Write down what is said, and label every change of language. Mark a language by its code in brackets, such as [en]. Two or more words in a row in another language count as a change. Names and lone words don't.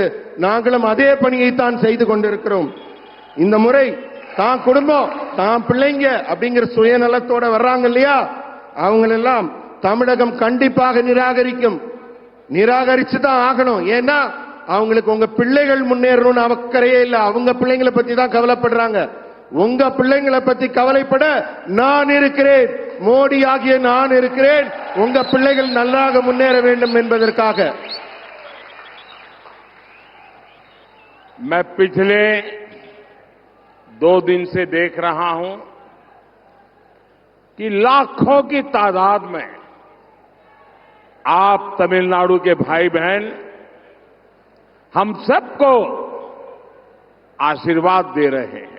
[ta] நாங்களும் அதே பணியை தான் செய்து கொண்டிருக்கிறோம். இந்த முறை தான் குடும்பம், தான் பிள்ளைங்க அப்படிங்கிற சுயநலத்தோட வர்றாங்க இல்லையா, அவங்களெல்லாம் தமிழகம் கண்டிப்பாக நிராகரிச்சு தான் ஆகணும். ஏன்னா அவங்களுக்கு உங்க பிள்ளைகள் முன்னேறணும்னு அக்கறையே இல்லை. அவங்க பிள்ளைங்களை பத்தி தான் கவலைப்படுறாங்க. உங்க பிள்ளைங்களை பத்தி கவலைப்பட நான் இருக்கிறேன், மோடி ஆகிய நான் இருக்கிறேன். உங்க பிள்ளைகள் நல்லாக முன்னேற வேண்டும் என்பதற்காக. [hi] मैं पिछले 2 दिन से देख रहा हूं कि लाखों की तादाद में आप तमिलनाडु के भाई बहन हम सबको आशीर्वाद दे रहे हैं।